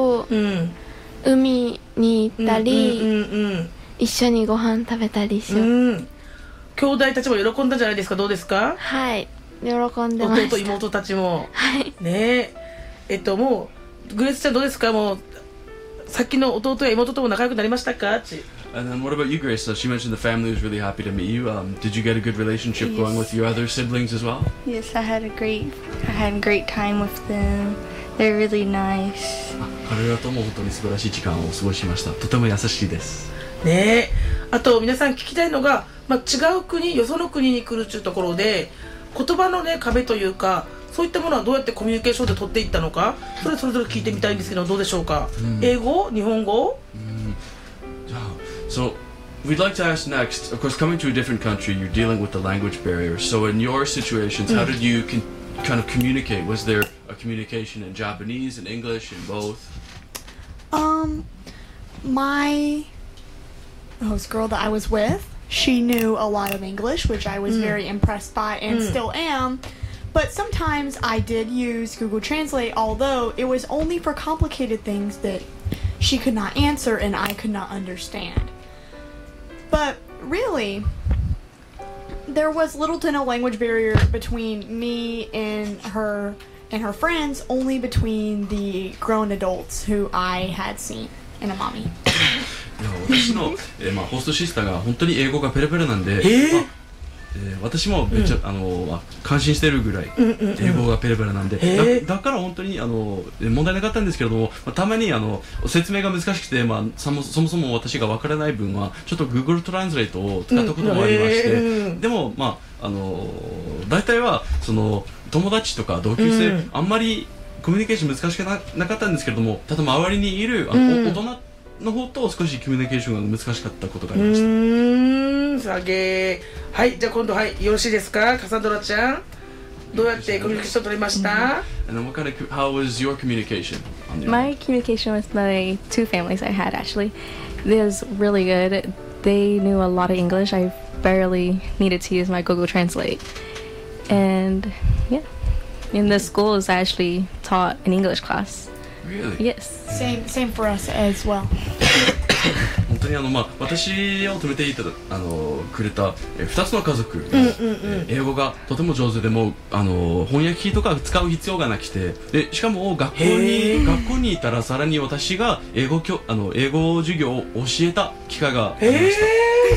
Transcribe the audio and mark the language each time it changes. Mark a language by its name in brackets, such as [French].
[Japanese] うん、海に行ったり、うんうんうんうん、一緒にご飯食べたりしよう、うん、兄弟たちも喜んだんじゃないですか？どうですか？はい、喜んでました。弟妹たちも、はい、ねえ、もうグレースちゃんどうですか？もうさっきの弟や妹とも仲良くなりましたか？ち。 [English] And then what about you, Grace? So she mentioned the family was really happy to meet you. Did you get a good relationship going with your other siblings as well? Yes, I had a great time with them. They're really nice. [Japanese] 彼らとも本当に素晴らしい時間を過ごしました。とても優しいです。ねえ、あと皆さん聞きたいのが、まあ、違う国、よその国に来るっていうところで。言葉のね、壁というか、そういったものはどうやってコミュニケーションで取っていったのか、それそれぞれ聞いてみたいんですけど、どうでしょうか、うん、英語、日本語、うん、 [English] So, we'd like to ask next, of course, coming to a different country, you're dealing with the language barrier. So, in your situations, how did you kind of communicate? Was there a communication in Japanese, in English, in both? My host girl that I was withShe knew a lot of English, which I was very impressed by and still am. But sometimes I did use Google Translate, although it was only for complicated things that she could not answer and I could not understand. But really, there was little to no language barrier between me and her friends, only between the grown adults who I had seen and a mommy. [Japanese] 私の、まあ、ホストシスターが本当に英語がペラペラなんで、まあ、私もめっちゃ、うん、感心してるぐらい英語がペラペラなんで、うんうんうん、だから本当に問題なかったんですけれども、まあ、たまに説明が難しくて、まあ、そもそも私がわからない分はちょっと Google Translate を使ったこともありまして、うん、でも、まあ、大体はその友達とか同級生、うん、あんまりコミュニケーション難しくなかったんですけれども、ただ周りにいる大人の方と少しコミュニケーションが難しかったことがありました。下げー。はい、じゃあ今度、はい、よろしいですか、カサンドラちゃん。どうやってコミュニケーション取りました？ [English] How was your communication? My communication with my two families I had actually was really good. They knew a lot of English. I barely needed to use my Google Translate. And yeah, in the school is actually taught an English class. Really? Yes. Same for us as well. [Japanese] 本当に、まあ、私を止めていただくれた2つの家族、英語がとても上手で、もう翻訳機とか使う必要がなくて、でしかも学校にいたらさらに私が英語授業を教えた機会がありました。